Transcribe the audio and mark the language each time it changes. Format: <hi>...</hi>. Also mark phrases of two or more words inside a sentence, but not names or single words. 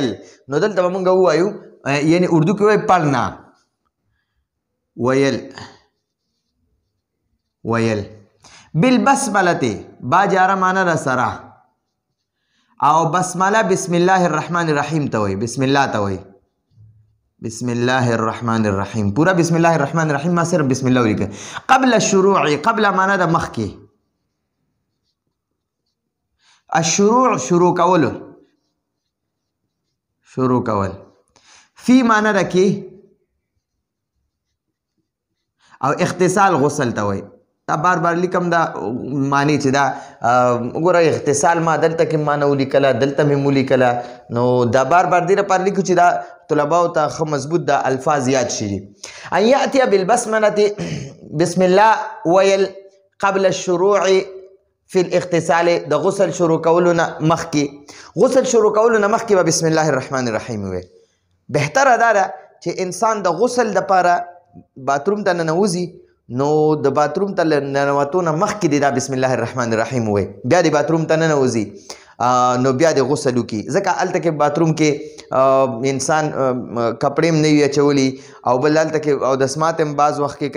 <ps>نو دلته به مونږ ووایو یعنی اردو کې وایي پړنا، ویل.</ps> <ar>بالبسملته با جاره</ar> <ps>معنا د سره، او بسمله</ps> <ar>بسم الله الرحمن الرحیم</ar> <ps>ته وایي،</ps> <ar>بسم الله</ar> <ps>ته وایي،</ps> <ar>بسم الله الرحمن الرحیم.</ar> <ps>پورا</ps> <ar>بسم الله الرحمن الرحیم</ar> <ps>ما صرف</ps> <ar>بسم الله</ar> <ps>ولیکه.</ps> <ar>قبل الشروع،</ar> <ps>قبل معنا د مخکې، الشروع شروع کولو، شروع کول. فی معنا د کې، او اغتسال غسل ته وایي. دا بار بار لیکم دا معنی چې دا وګوره اغتسال ما دلته کې معنا ولیکله، دلته مې ولیکله، نو دا بار بار دې لپاره لیکو چې دا طلباو ته ښه مضبوط دا الفاظ یاد شي.</ps> <ar>ان یأتی بالبسملة بسم الله ویل قبل الشروع فی الاغتسال،</ar> <ps>د غسل شروع کولو نه مخکې، غسل شروع کولو نه مخکې به</ps> <ar>بسم الله الرحمن الرحیم</ar> <ps>وی. بهتره دا ده چې انسان د غسل دپاره باتروم ته ننوځي، نو د باتروم ته ننوتو نه مخکې دی دا</ps> <ar>بسم الله الرحمن الرحیم</ar> <ps>وی. بیا د باتروم ته ننوځي نو بیا د غسل وکړي، ځکه هلته کې باتروم کې انسان کپړې هم نه وي اچولي، او بل هلته کې اودسمات هم بعض وخت کې کوي.</ps>